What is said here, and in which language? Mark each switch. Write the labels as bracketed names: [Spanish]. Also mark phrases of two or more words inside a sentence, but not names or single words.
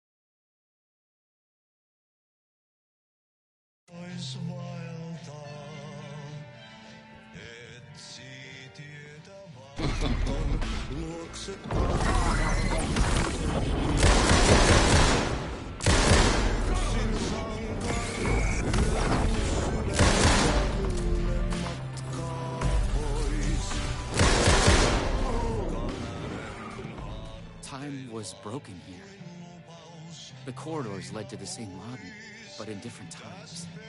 [Finnish] Vois vaeltaa ton luokse yksin sankan yön syvemmälle matkaa pois. [English] Time was broken here. The corridors led to the same lobby, but in different times.